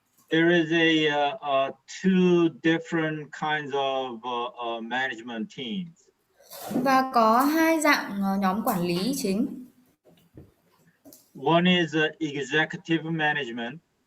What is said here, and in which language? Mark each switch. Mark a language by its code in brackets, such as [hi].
[en] There is two different kinds of management teams. [vi] Và có hai dạng nhóm quản lý chính. [en] One is executive management.